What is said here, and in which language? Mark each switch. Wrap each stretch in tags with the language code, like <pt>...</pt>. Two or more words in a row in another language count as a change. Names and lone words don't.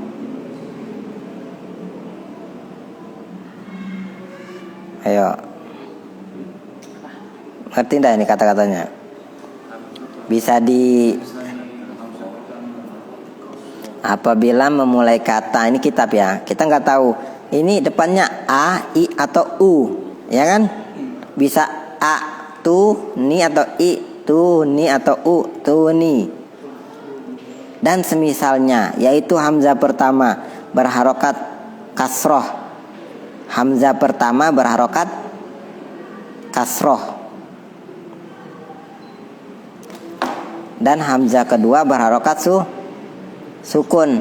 <id>Ayo, ngerti enggak ini kata-katanya? Bisa di apabila memulai kata, ini kitab ya, kita nggak tahu ini depannya a, i atau u, ya kan? Bisa a tu ni atau i tu ni atau u tu ni. Dan semisalnya, yaitu hamzah pertama berharokat kasroh. Hamzah pertama berharokat kasroh. Dan hamzah kedua berharokat sukun.</id>